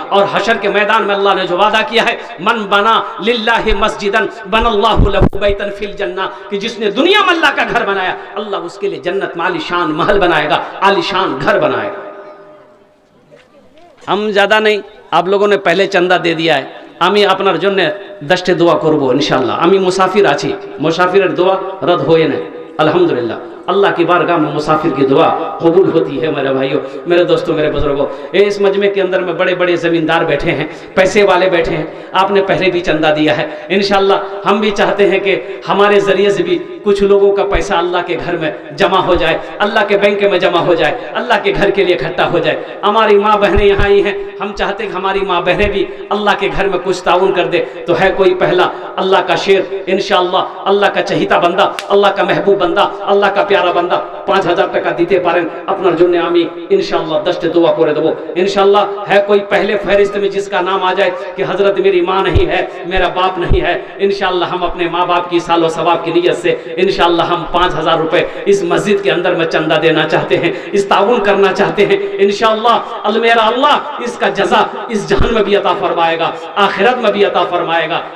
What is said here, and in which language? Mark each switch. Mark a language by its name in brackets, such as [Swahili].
[Hindi] और हशर के मैदान में अल्लाह ने जो वादा किया है, [Arabic] मन बना लिल्लाहि मस्जिदन बनल्लाहु लहू बैतन फिल जन्ना, [Hindi] कि जिसने दुनिया में अल्लाह का घर बनाया अल्लाह उसके लिए जन्नत में आलीशान महल बनाएगा, आलीशान घर बनाएगा। हम ज़्यादा नहीं, आप लोगों ने पहले चंदा दे दिया है। [Bangla] আমি আপনার জন্য 10টি দোয়া করব ইনশাআল্লাহ। আমি মুসাফির আছি, মুসাফিরের দোয়া রদ হয়ে না अल्हम्दुलिल्लाह। [Hindi] अल्लाह की बारगाह में मुसाफिर की दुआ कबूल होती है। मेरे भाइयों, मेरे दोस्तों, मेरे बुजुर्गों, इस मजमे के अंदर में बड़े बड़े ज़मींदार बैठे हैं, पैसे वाले बैठे हैं। आपने पहले भी चंदा दिया है, इंशाअल्लाह हम भी चाहते हैं कि हमारे ज़रिए से भी कुछ लोगों का पैसा अल्लाह के घर में जमा हो जाए, अल्लाह के बैंक में जमा हो जाए, अल्लाह के घर के लिए इकट्ठा हो जाए। हमारी माँ बहनें यहाँ आई हैं, हम चाहते हैं कि हमारी माँ बहनें भी अल्लाह के घर में कुछ ताउन कर दे। तो है कोई पहला अल्लाह का शेर, इंशाअल्लाह अल्लाह का चहीता बंदा, अल्लाह का महबूब बंदा, अल्लाह का प्यारा बंदा [Bangla] 5000 টাকা দিতে পারেন আপনার জন্য। আমি इंशाअल्लाह 10টি दुआ করে দেবো इंशाअल्लाह। [Hindi] है कोई पहले फहरिस्त में जिसका नाम आ जाए कि हजरत मेरी माँ नहीं है, मेरा बाप नहीं है, इंशाअल्लाह हम अपने माँ बाप की सालो सवाब की नीयत से इंशाअल्लाह हम 5000 रुपए इस मस्जिद के अंदर में चंदा देना चाहते हैं, इस ताउन करना चाहते हैं इंशाअल्लाह। मेरा अल्लाह इसका जजा इस जहान में भी अता फरमाएगा, आखिरत में भी अता फरमाएगा।